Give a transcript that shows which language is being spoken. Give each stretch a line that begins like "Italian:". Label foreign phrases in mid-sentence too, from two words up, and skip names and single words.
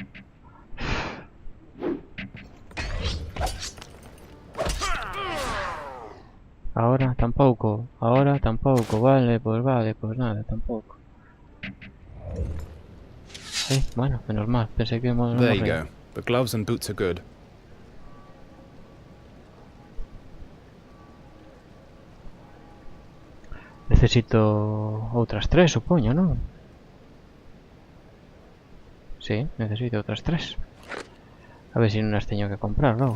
Galician: Ahora tampouco. Ahora tampouco. Vale, pois nada, tampouco. Bueno, menos mal,
Spanish: pensé que íbamos a
English: There you go. The gloves and boots are good.
Galician: Necesito outras 3, supoño, non? Sí, necesito outras 3. A ver se non as teño que comprar logo.